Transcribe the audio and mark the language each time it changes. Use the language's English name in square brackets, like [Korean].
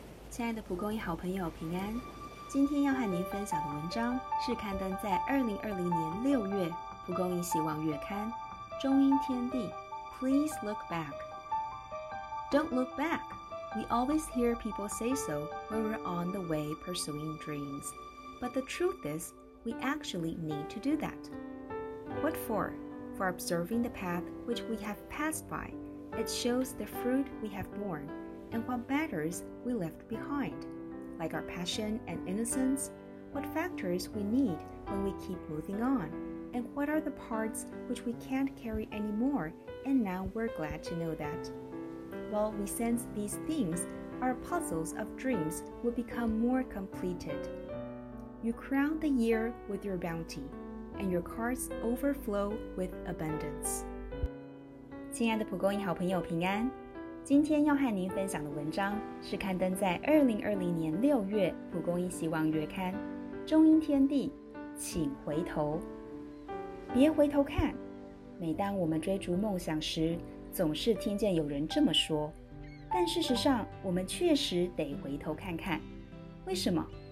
[Chinese] 亲爱的蒲公英好朋友平安，今天要和您分享的文章是刊登在2020年6月蒲公英希望月刊中英天地。 [English] Please look back. Don't look back. We always hear people say so when we're on the way pursuing dreams. But the truth is, we actually need to do that. What for? For observing the path which we have passed by, it shows the fruit we have borne. And what matters we left behind, like our passion and innocence, what factors we need when we keep moving on, and what are the parts which we can't carry anymore, and now we're glad to know that. Well, we sense these things, our puzzles of dreams will become more completed. You crown the year with your bounty, and your cards overflow with abundance. [Chinese] 亲爱的蒲公英好朋友平安，今天要和您分享的文章是刊登在2020年6月蒲公英希望月刊中英天地，请回头。别回头看，每当我们追逐梦想时，总是听见有人这么说，但事实上我们确实得回头看看。为什么？